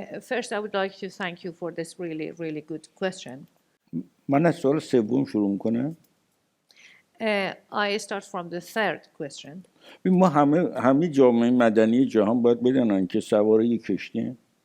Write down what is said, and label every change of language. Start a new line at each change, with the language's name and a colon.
English: First, I would like to thank you for this really, really good question.
Persian: من از سوال سوم شروع میکنم.
English: I start from the third question.
Persian: ما همه جامعه مدنی جهان باید بدونن که سوار یک کشتی.